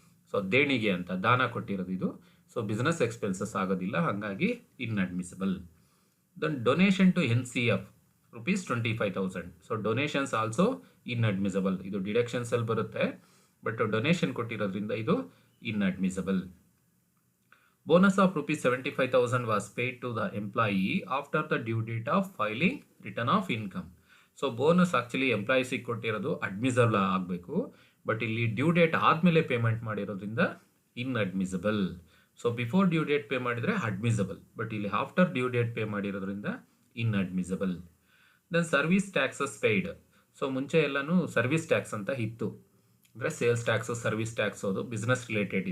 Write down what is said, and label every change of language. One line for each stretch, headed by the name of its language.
Kannada: So ದೇಣಿಗೆ ಅಂತ, ದಾನ ಕೊಟ್ಟಿರೋದು ಇದು. ಸೊ ಬಿಸ್ನೆಸ್ ಎಕ್ಸ್ಪೆನ್ಸಸ್ ಆಗೋದಿಲ್ಲ, ಹಾಗಾಗಿ inadmissible.
English: Then donation to NCF. rupees 25,000. So donations also inadmissible.
Kannada: ಇದು ಡಿಡಕ್ಷನ್ಸ್ ಅಲ್ಲಿ ಬರುತ್ತೆ, ಬಟ್ ಡೊನೇಷನ್ ಕೊಟ್ಟಿರೋದ್ರಿಂದ ಇದು inadmissible.
English: Bonus of rupees 75,000 was paid to the employee after the due date of filing return of income.
Kannada: So bonus actually ಎಂಪ್ಲಾಯೀಸಿಗೆ ಕೊಟ್ಟಿರೋದು admissible ಆಗಬೇಕು, but ಇಲ್ಲಿ due date ಆದಮೇಲೆ payment ಮಾಡಿರೋದ್ರಿಂದ inadmissible. So
English: before due date
Kannada: pay ಮಾಡಿದರೆ admissible, but ಇಲ್ಲಿ
English: after due date
Kannada: pay ಮಾಡಿರೋದ್ರಿಂದ inadmissible.
English: Then service taxes paid.
Kannada: So ಮುಂಚೆ ಎಲ್ಲನೂ ಸರ್ವಿಸ್ ಟ್ಯಾಕ್ಸ್ ಅಂತ ಇತ್ತು, ಅಂದರೆ ಸೇಲ್ಸ್ ಟ್ಯಾಕ್ಸು ಸರ್ವಿಸ್ ಟ್ಯಾಕ್ಸ್ ಅದು ಬಿಸ್ನೆಸ್ ರಿಲೇಟೆಡ್.